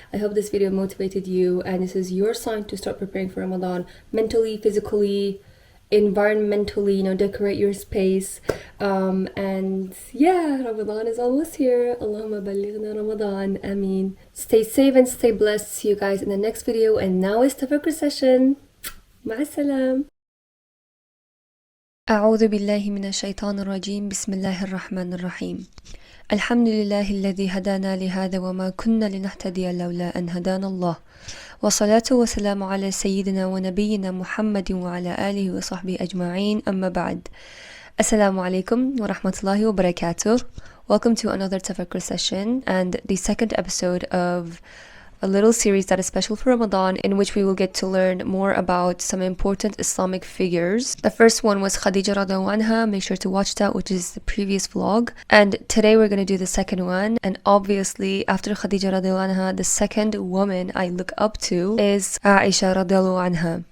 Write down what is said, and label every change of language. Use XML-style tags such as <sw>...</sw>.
<en>I hope this video motivated you and this is your sign to start preparing for Ramadan mentally, physically, environmentally, you know, decorate your space. And yeah, Ramadan is almost here.</en> <ar>Allahumma balighna Ramadan.</ar> <en>Ameen. Stay safe and stay blessed. See you guys in the next video. And now is tafakkur session. Ma'asalam.</en> <ar>أعوذ بالله من الشيطان الرجيم بسم الله الرحمن الرحيم الحمد لله الذي هدانا لهذا وما كنا لنهتدي لولا أن هدانا الله والصلاة والسلام على سيدنا ونبينا محمد وعلى آله وصحبه أجمعين أما بعد Assalamu Alaikum wa rahmatullahi wa barakatuh.</ar> <en>Welcome to another tafakkur session and the second episode of a little series that is special for Ramadan, in which we will get to learn more about some important Islamic figures. The first one was Khadija radiallahu anha. Make sure to watch that, which is the previous vlog. And today we're going to do the second one. And obviously, after Khadija radiallahu anha, the second woman I look up to is Aisha radiallahu anha.</en>